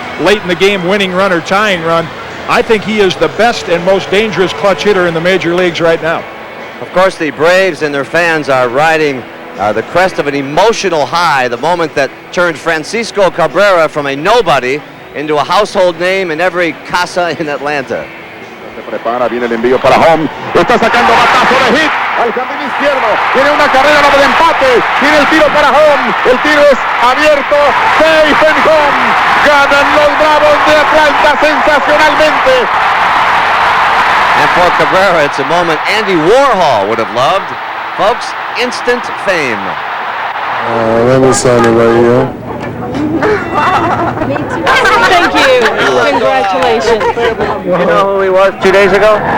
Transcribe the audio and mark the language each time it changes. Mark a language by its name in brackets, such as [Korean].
[English] Late in the game, winning run or tying run. I think he is the best and most dangerous clutch hitter in the major leagues right now. Of course, the Braves and their fans are riding the crest of an emotional high, the moment that turned Francisco Cabrera from a nobody into a household name in every casa in Atlanta. [Spanish] Se prepara, viene el envío para home, está sacando batazo de hit al jardín izquierdo, tiene una carrera de empate, tiene el tiro para home, el tiro es abierto, [English] safe and home, [Spanish] ganan los Bravos de Atlanta sensacionalmente. [English] And for Cabrera, it's a moment Andy Warhol would have loved. Folks, instant fame. Let me sign it right here. Thank you. Congratulations. You know who he was 2 days ago?